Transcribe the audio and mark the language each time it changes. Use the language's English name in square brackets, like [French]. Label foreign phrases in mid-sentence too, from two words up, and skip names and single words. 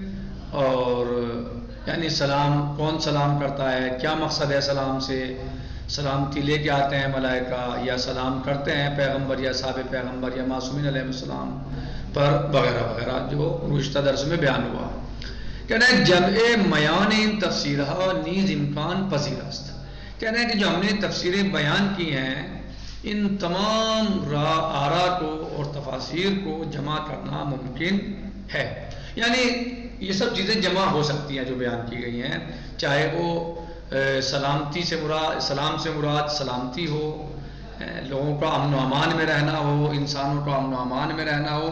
[Urdu] اور یعنی سلام، کون سلام کرتا ہے، کیا مقصد ہے سلام سے، سلامتی لے کے آتے ہیں ملائکہ یا سلام کرتے ہیں پیغمبر یا صحابہ پیغمبر یا معصومین [Arabic] علیہ السلام [Urdu] پر، وغیرہ وغیرہ جو گزشتہ درس میں بیان ہوا. کہنا ہے [Persian] جمع میان تفسیرہ نیز امکان پذیر است. [Urdu] کہنا ہے کہ جو ہم نے تفسیریں بیان کی ہیں ان تمام آراء کو اور تفاسیر کو جمع کرنا ممکن ہے. یعنی یہ سب چیزیں جمع ہو سکتی ہیں جو بیان کی گئی ہیں، چاہے وہ سلامتی سے مراد، سلام سے مراد سلامتی ہو، لوگوں کا امن و امان میں رہنا ہو، انسانوں کا امن و امان میں رہنا ہو.